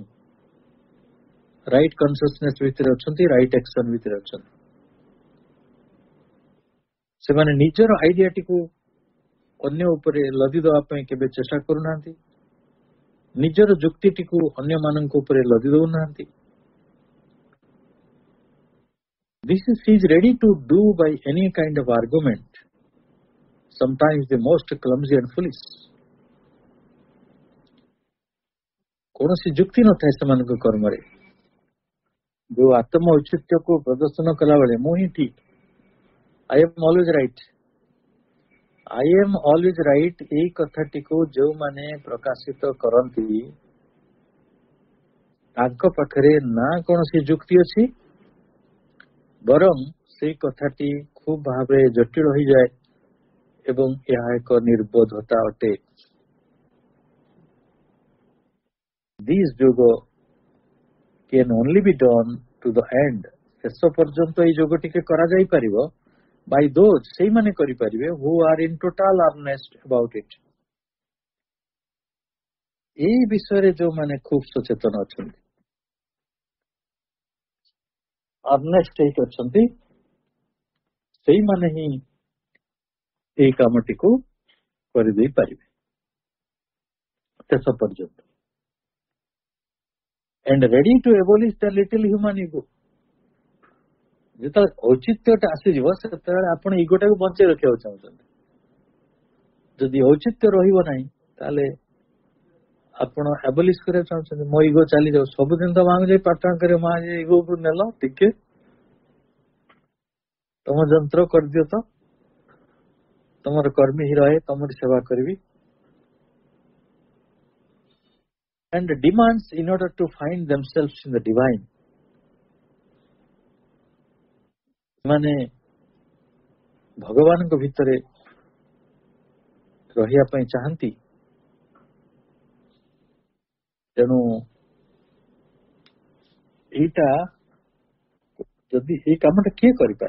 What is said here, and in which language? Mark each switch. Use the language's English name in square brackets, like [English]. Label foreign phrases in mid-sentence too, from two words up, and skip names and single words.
[English] right consciousness [Odia] ଭିତରେ ଅଛନ୍ତି, [English] right action [Odia] ଭିତରେ ଅଛନ୍ତି। ସେମାନେ ନିଜର ଆଇଡିଆଟିକୁ ଅନ୍ୟ ଉପରେ ଲଦି ଦେବା ପାଇଁ କେବେ ଚେଷ୍ଟା କରୁନାହାନ୍ତି, ନିଜର ଯୁକ୍ତିଟିକୁ ଅନ୍ୟମାନଙ୍କ ଉପରେ ଲଦି ଦେଉନାହାନ୍ତି। [English] This is he is ready to do by any kind of argument, sometimes the most clumsy and foolish. [Odia] କୌଣସି ଯୁକ୍ତି ନଥାଏ ସେମାନଙ୍କ କର୍ମରେ। ଯୋଉ ଆତ୍ମ ଔଚିତ୍ୟକୁ ପ୍ରଦର୍ଶନ କଲାବେଳେ ମୁଁ ହିଁ ଠିକ, [English] I am always right, I am always right, [Odia] ଏଇ କଥାଟିକୁ ଯେଉଁମାନେ ପ୍ରକାଶିତ କରନ୍ତି ତାଙ୍କ ପାଖରେ ନା କୌଣସି ଯୁକ୍ତି ଅଛି, ବରଂ ସେଇ କଥାଟି ଖୁବ ଭାବରେ ଜଟିଳ ହୋଇଯାଏ ଏବଂ ଏହା ଏକ ନିର୍ବୋଧତା ଅଟେ। [English] This yoga can only be done to the end, [Odia] ଶେଷ ପର୍ଯ୍ୟନ୍ତ ଏଇ ଯୋଗଟିକେ କରାଯାଇପାରିବ [English] by those, [Odia] ସେଇମାନେ କରିପାରିବେ [English] who are in total earnest about it, [Odia] ଏଇ ବିଷୟରେ ଯୋଉମାନେ ଖୁବ ସଚେତନ ଅଛନ୍ତି, ଅର୍ନେଷ୍ଟ ହେଇକି ଅଛନ୍ତି, ସେଇମାନେ ହିଁ ଏଇ କାମଟିକୁ କରିଦେଇ ପାରିବେ ଶେଷ ପର୍ଯ୍ୟନ୍ତ। [English] and ready to abolish the little human ego, [Odia] ଯେତେବେଳେ ଔଚିତ୍ୟଟା ଆସିଯିବ ସେତେବେଳେ ଆପଣ ଇଗୋଟାକୁ ବଞ୍ଚେଇ ରଖିବାକୁ ଚାହୁଁଛନ୍ତି। ଯଦି ଔଚିତ୍ୟ ରହିବ ନାହିଁ ତାହେଲେ ଆପଣ ଆବଲିଶ କରିବାକୁ ଚାହୁଁଛନ୍ତି, ମୋ ଇଗୋ ଚାଲିଯାଉ, ସବୁଦିନ ତ ମାଙ୍କୁ ଯାଇ ପ୍ରାର୍ଥନା କରିବ, ମା ଇଗୋକୁ ନେଲ ଟିକେ, ତମ ଯନ୍ତ୍ର କରିଦିଅ ତ, ତମର କର୍ମୀ ହିଁ ରହେ, ତମର ସେବା କରିବି। [English] and demands in order to find themselves in the divine, [Odia] ମାନେ ଭଗବାନଙ୍କ ଭିତରେ ରହିବା ପାଇଁ ଚାହାନ୍ତି। ତେଣୁ ଏଇଟା ଯଦି ଏଇ କାମଟା କିଏ କରିପାରେ?